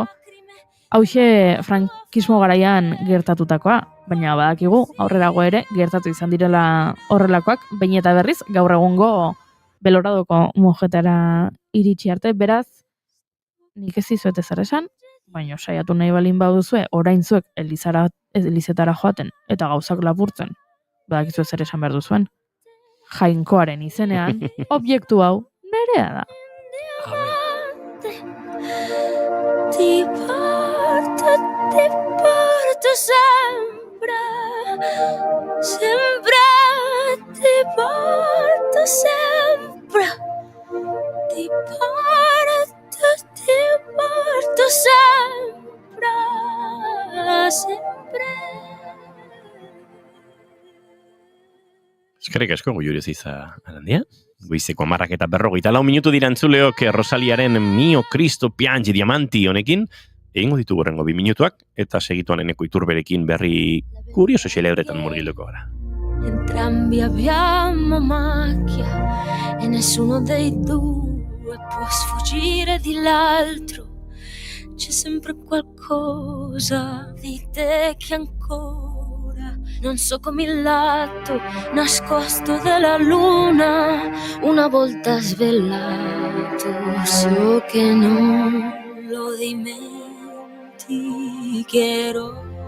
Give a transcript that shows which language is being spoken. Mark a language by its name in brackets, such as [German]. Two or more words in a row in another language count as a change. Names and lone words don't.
[Basque] Hauxe frankismo garaian gertatutakoa, baina badakigu aurrerago ere gertatu izan direla horrelakoak, behin eta berriz gaur egungo Beloradoko mojetara iritsi arte, beraz, nik ez dizuet ezer esan, baina saiatu nahi balin baduzue, orain zuek elizetara joaten eta gauzak lapurtzen, badakizu zer esan behar duzuen. Jainkoaren izenean, objektu hau nerea da. [Italian] Ti porto sempre, sempre, ti porto sempre, ti porto sempre, sempre. [Basque] Eskerrik asko Goiuri Oziza Arandia. Goizeko 10:40 minutu dira entzuleok Rosaliaren Mio Cristo Piange Diamanti honekin. Egingo ditugu horrengo 2 minutuak, eta segituan Eneko Iturberekin berri kurioso celebretan murgilduko gara. [Italian] Entrambi abbiamo macchia e nessuno dei due può sfuggire di l'altro. C'è sempre qualcosa di te che ancora non so come il lato nascosto della luna una volta svelato, so che non lo dimenticherò.